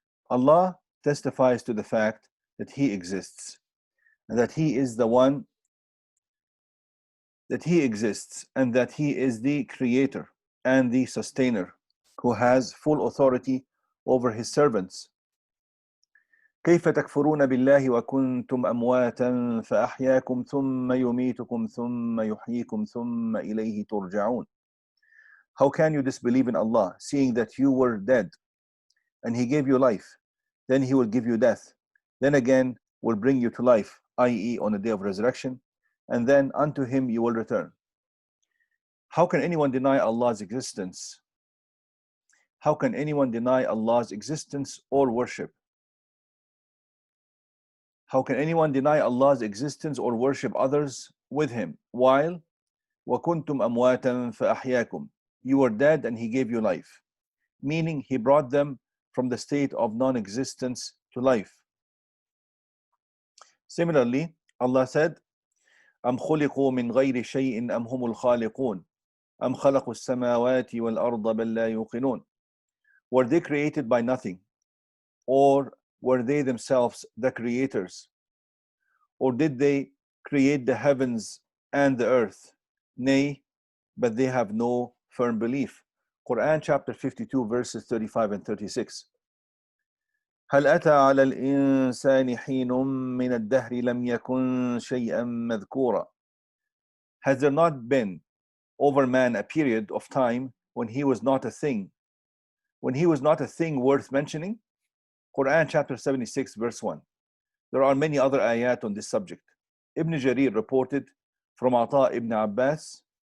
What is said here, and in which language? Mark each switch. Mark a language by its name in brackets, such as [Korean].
[English] Allah testifies to the fact that He exists, and that He is the one that He exists, and that He is the Creator and the Sustainer, who has full authority over His servants. [Arabic] كيف تكفرون بالله وكنتم أمواتا فأحياكم ثم يميتكم ثم يحييكم ثم إليه ترجعون. [English] How can you disbelieve in Allah, seeing that you were dead, and He gave you life, then He will give you death, then again will bring you to life, i.e. on the day of resurrection, and then unto Him you will return. How can anyone deny Allah's existence? How can anyone deny Allah's existence or worship? How can anyone deny Allah's existence or worship others with Him while [Arabic] وَكُنْتُمْ أَمْوَاتًا فَأَحْيَاكُمْ, [English] you were dead and He gave you life, meaning He brought them from the state of non-existence to life. Similarly, Allah said, [Arabic] أَمْ خُلِقُوا مِنْ غَيْرِ شَيْءٍ أَمْ هُمُ الْخَالِقُونَ أَمْ خَلَقُوا السَّمَاوَاتِ وَالْأَرْضَ بَلْ لَا يُوقِنُونَ. [English] Were they created by nothing? Or were they themselves the creators? Or did they create the heavens and the earth? Nay, but they have no firm belief. Quran chapter 52 verses 35 and 36. [Arabic] هل أتى على الإنسان حين من الدهر لم يكن شيئا مذكورا. [English] Has there not been over man a period of time when he was not a thing? When he was not a thing worth mentioning? Quran chapter 76 verse 1. There are many other ayat on this subject. Ibn Jarir reported from Ata ibn Abbas.